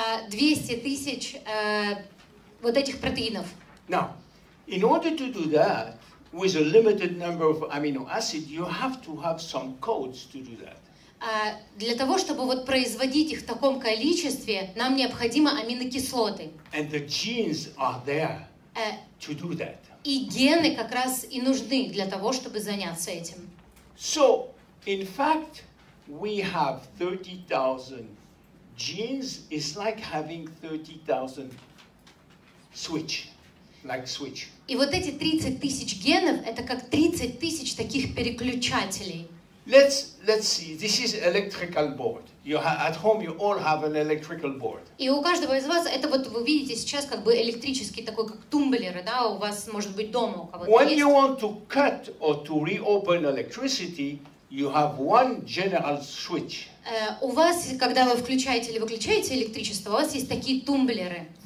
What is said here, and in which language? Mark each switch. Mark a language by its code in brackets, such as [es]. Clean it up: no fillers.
[ru] 200 тысяч вот этих протеинов. [en] Now, in order to do that, with a limited number of amino acids, you have to have some codes to do that. [ru] Для того, чтобы вот производить их в таком количестве, нам необходимы аминокислоты. [en] And the genes are there to do that. [ru] И гены как раз и нужны для того, чтобы заняться этим. [en] So, in fact, we have 30,000 genes. It's like having 30,000 switch, like switch. [ru] И вот эти 30 тысяч генов, это как 30 тысяч таких переключателей. [en] Let's see. This is electrical board. At home you all have an electrical board. [ru] И у каждого из вас это вот вы видите сейчас как бы электрический такой как тумблеры, да, у вас может быть дома у кого-то [en] When [ru] есть. [en] you want to cut or to reopen electricity, you have one general switch. [ru] У вас, когда вы включаете или выключаете электричество, у вас есть такие тумблеры.